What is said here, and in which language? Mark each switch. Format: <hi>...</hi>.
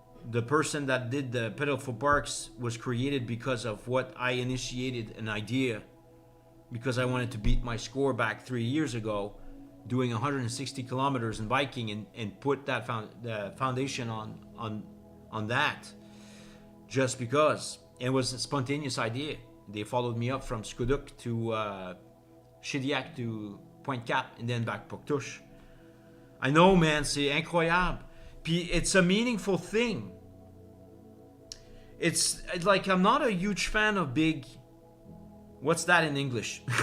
<en>The person that did the Pedal for Parks was created because of what I initiated an idea, because I wanted to beat my score back 3 years ago, doing 160 kilometers in biking, and put that the foundation on that, just because. It was a spontaneous idea. They followed me up from Scoudouc to Chediac to Pointe Cap, and then back Poctouche. I know, man,</en> <fr>c'est incroyable.</fr> <en>Puis it's a meaningful thing. It's like, I'm not a huge fan of big, what's that in English?</en>